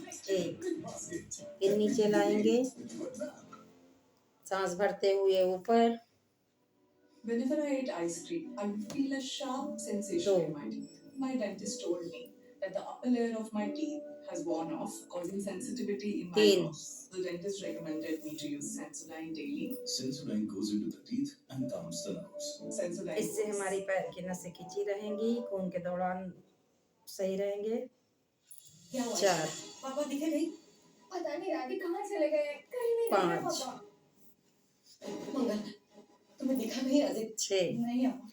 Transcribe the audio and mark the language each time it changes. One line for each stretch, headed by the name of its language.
Hindi: एक फिर नीचे लाएंगे, सांस भरते हुए ऊपर।
English: Whenever I eat ice cream, I feel a sharp sensation in my teeth. My dentist told me that the upper layer of my teeth has worn off, causing sensitivity in my 3 nose. The dentist recommended me to use Sensodyne daily. Sensodyne goes into the teeth and calms the nerves. Sensodyne.
Hindi: इससे हमारी पैर की नसें खिंची रहेंगी, खून के दौरान सही रहेंगे। 4 पापा दिखे नहीं? पता नहीं दादी कहाँ चले गए। कहीं नहीं 5 मंगल तुम्हें दिखा नहीं आदित्य? 6 नहीं